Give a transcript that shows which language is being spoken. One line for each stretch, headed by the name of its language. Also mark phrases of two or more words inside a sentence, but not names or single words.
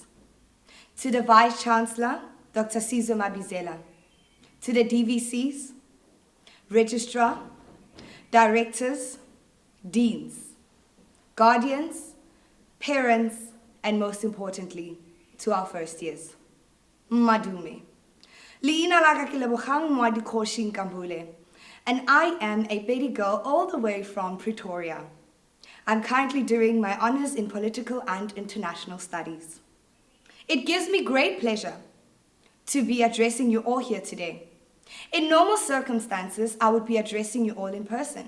English: To the Vice-Chancellor, Dr. Sizwe Mabizela, to the DVCs, Registrar, Directors, Deans, Guardians, Parents, and most importantly, to our first years.
Northern Sotho: Madume. Liina laka ke Lebogang Moadikhoshi Nkambule,
English: and I am a baby girl all the way from Pretoria. I'm currently doing my honors in political and international studies. It gives me great pleasure to be addressing you all here today. In normal circumstances, I would be addressing you all in person.